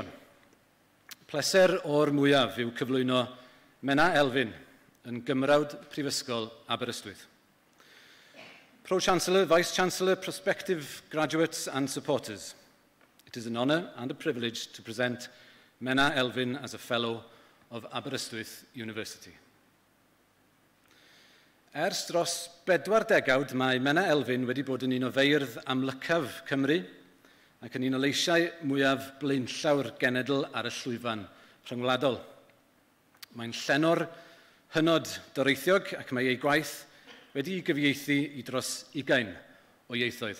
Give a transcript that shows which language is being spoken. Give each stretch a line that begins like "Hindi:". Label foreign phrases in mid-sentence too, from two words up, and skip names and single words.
Welsh: Pleser o'r mwyaf yw cyflwyno Menna Elfyn yn Gymrawd Prifysgol Aberystwyth.
English: Pro-Chancellor, Vice-Chancellor, prospective graduates and supporters, it is an honour and a privilege to present Menna Elfyn as a Fellow of Aberystwyth University.
Welsh: Ers dros 40 degawd mae Menna Elfyn wedi bod yn un o feirdd amlycaf Cymru ac yn un o leisiau mwyaf blaenllawr genedl ar y llwyfan rhyngwladol. Mae'n llenor hynod doreithiog ac mae ei gwaith wedi gyfieithu i dros 20 o ieithoedd.